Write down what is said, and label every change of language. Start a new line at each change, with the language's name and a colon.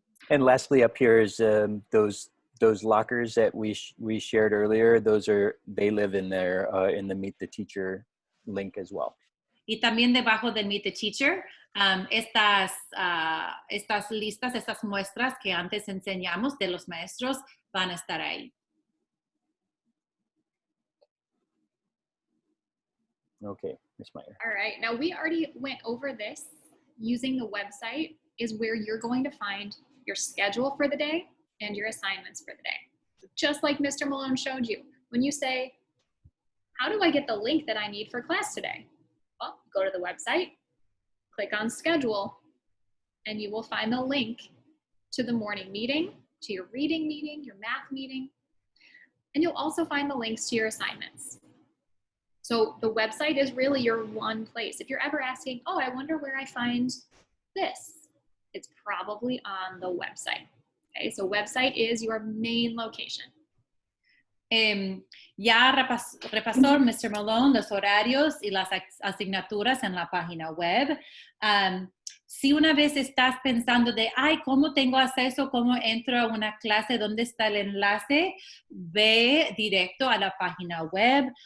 English: And lastly, up here is those lockers that we shared earlier. They live in there in the Meet the Teacher link as well.
Spanish: Y también debajo del Meet the Teacher, estas listas, estas muestras que antes enseñamos de los maestros van a estar ahí.
English: Okay, Ms. Meyer. All right, now we already went over this. Using the website is where you're going to find your schedule for the day and your assignments for the day. Just like Mr. Malone showed you. When you say, how do I get the link that I need for class today? Well, go to the website, click on schedule, and you will find the link to the morning meeting, to your reading meeting, your math meeting, and you'll also find the links to your assignments. So the website is really your one place. If you're ever asking, oh, I wonder where I find this, it's probably on the website. Okay, so website is your main location.
Spanish: Ya repasó Mr. Malone los horarios y las asignaturas en la página web. Si una vez estás pensando de, ¿cómo tengo acceso? ¿Cómo entro a una clase? ¿Dónde está el enlace? Ve directo a la página web.